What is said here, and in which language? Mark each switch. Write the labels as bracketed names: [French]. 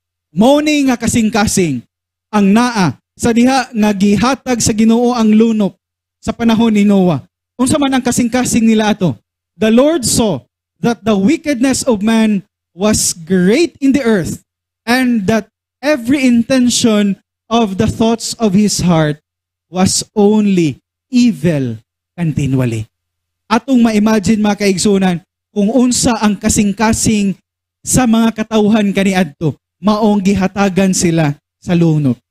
[Cebuano] Mao ni nga kasing-kasing ang naa sa diha nga gihatag sa Ginoo ang lunop sa panahon ni Noah. Unsa man ang kasing-kasing nila ato? [English] The Lord saw that the wickedness of man was great in the earth, and that every intention of the thoughts of his heart was only evil continually. [Cebuano] Atong ma-imagine mga kaigsunan, kung unsa ang kasing-kasing sa mga katawhan kaniadto, maong gihatagan sila sa lunop.